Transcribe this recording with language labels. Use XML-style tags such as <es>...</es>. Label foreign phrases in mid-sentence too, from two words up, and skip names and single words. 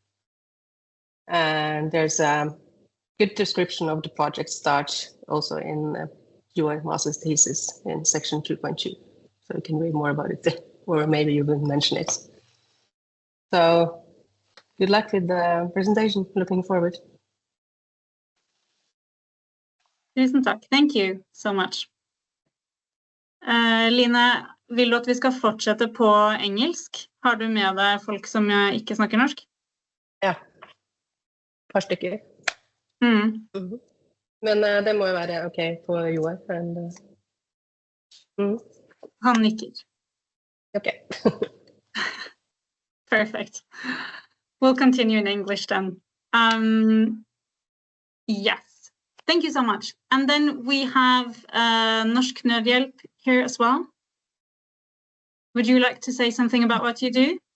<en>And there's a good description of the project starts also in your master's thesis in section 2.2. So you can read more about it, or maybe you will mention it. So good luck with the presentation. Looking forward.</en> <no>Tusen takk.</no> <en>Thank you so much.</en> <no>Line, vil du at vi skal fortsette på engelsk? Har du med deg folk som ikke snakker norsk? Ja, et par stykker. Men det må jo være ok på Joar. Han nikker. Ok.</no> <en>Perfect. We'll continue in English then. Yes, thank you so much. And then we have Norsk Nødhjelp here as well. Would you like to say something about what you do?</en>